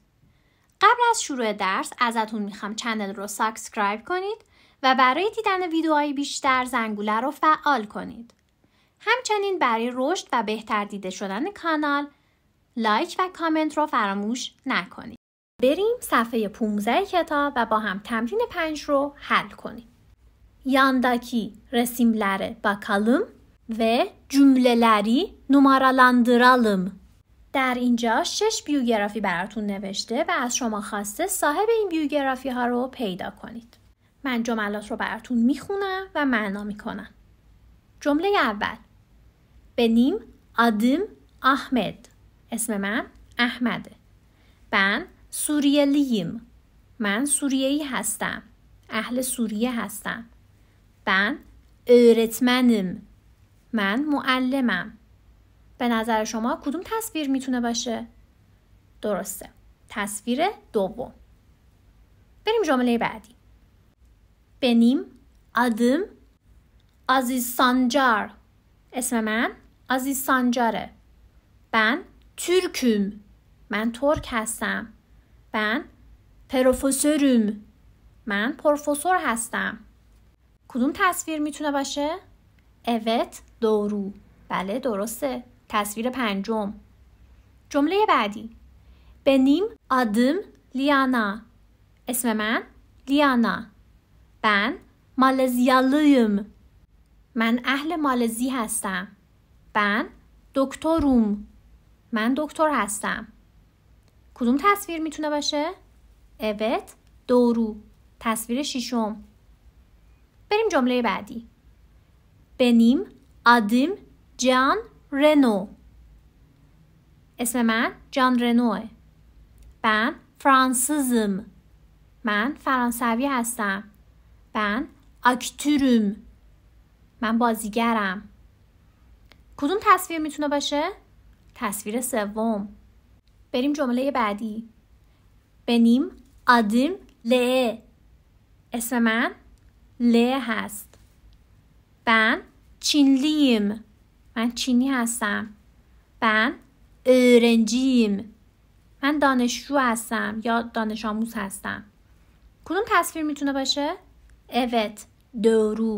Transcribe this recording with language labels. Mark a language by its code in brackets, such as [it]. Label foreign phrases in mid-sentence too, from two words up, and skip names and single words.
[fa] قبل از شروع درس ازتون میخوام چنل رو سابسکرایب کنید و برای دیدن ویدیوهای بیشتر زنگوله رو فعال کنید. همچنین برای رشد و بهتر دیده شدن کانال لایک و کامنت رو فراموش نکنید. بریم صفحه 15 کتاب و با هم تمرین 5 رو حل کنیم. [tr] Yandaki resimlere bakalım ve cümleleri numaralandıralım. [fa] در اینجا 6 بیوگرافی براتون نوشته و از شما خواسته صاحب این بیوگرافی ها رو پیدا کنید. من جملات رو براتون میخونم و معنا میکنم. جمله اول: [tr] Benim adım Ahmet. [fa] اسم من احمده. [tr] Ben Suriyeliyim. [fa] من سوریه‌ای هستم. اهل سوریه هستم. [tr] Ben öğretmenim. [fa] من معلمم. به نظر شما کدوم تصویر میتونه باشه؟ درسته. تصویر دوم. بریم جمله بعدی. [tr] Benim adım Aziz Sancar. [fa] اسم من عزیز سانجاره. [tr] Ben Türk'üm. [fa] من ترک هستم. [tr] Ben profesörüm. [fa] من پروفسور هستم. کدوم تصویر میتونه باشه؟ [tr] Evet, doğru. [fa] بله درسته. تصویر پنجم. جمله بعدی. [tr] Benim adım Liana. [fa] اسم من لیانا. [tr] Ben Malezyalıyım. [fa] من اهل مالزی هستم. [tr] Ben doktorum. [fa] من دکتر هستم. کدوم تصویر میتونه باشه؟ [tr] Evet, doğru. [fa] تصویر ششم. بریم جمله بعدی. [tr] Benim adım Can Reno. [fa] اسم من جان رنوه. [tr] Ben Fransızım. [fa] من فرانسوی هستم. [tr] Ben aktörüm. [fa] من بازیگرم. کدوم تصویر میتونه باشه؟ تصویر سوم. بریم جمله بعدی. [tr] Benim adım L. [fa] اسم من ل هست. [tr] Ben Çinliyim. [fa] من چینی هستم. [tr] Ben öğrenciyim. [fa] من دانشجو هستم یا دانش آموز هستم. کدوم تصویر میتونه باشه؟ [tr] Evet, doğru.